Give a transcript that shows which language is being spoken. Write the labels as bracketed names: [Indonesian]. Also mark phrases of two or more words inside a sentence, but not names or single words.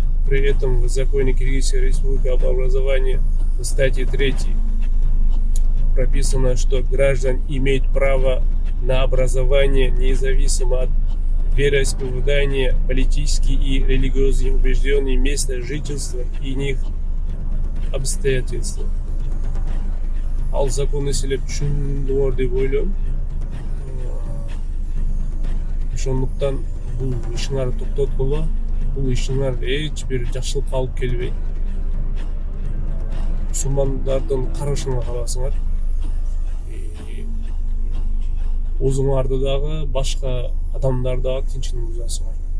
[Russian] При этом в законе Кыргызской Республики об образовании в статье 3 прописано, что граждан имеют право на образование независимо от вероисповедания, политических и религиозных убеждений, места жительства и иных обстоятельств. [Kyrgyz] Ал законы силер түшүндүңөр деп ойлойм. Ошондуктан бул ишиңарды токтоткула, бул ишиңар эч бир жакшылыкка алып келбейт. Мусулмандардын карашына карасыңар, өзүңарды дагы башка адамдарды дагы тынчын бузасыңар.